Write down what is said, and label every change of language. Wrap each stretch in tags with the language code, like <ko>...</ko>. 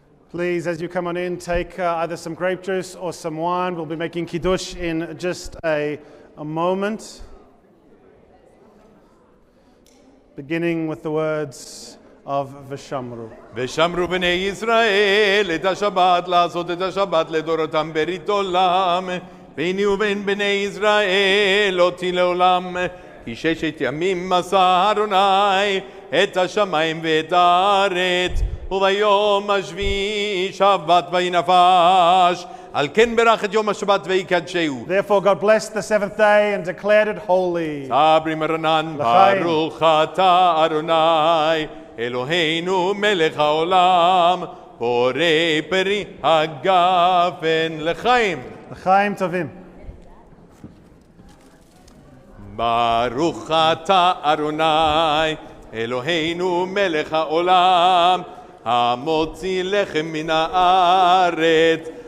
<en>Please, as you come on in, take either some grape juice or some wine. We'll be making Kiddush in just a moment. Beginning with the words of Veshamru.</en> <he>ושמרו בני ישראל את השבת לעשות את השבת לדורותם ברית עולם ביני ובין בני ישראל אותי לעולם כי 6 ימים עשה אדוני את השמיים ואת הארץ וביום השביעי שבת וינפש על כן ברך את יום השבת ויקדשהו.</he> <en>Therefore God blessed the seventh day and declared it holy.</en> <he>סברי מרנן ברוך אתה אדוני אלוהינו מלך העולם בורא פרי הגפן לחיים. לחיים טובים. ברוך אתה אדוני אלוהינו מלך העולם המוציא לחם מן הארץ.</he>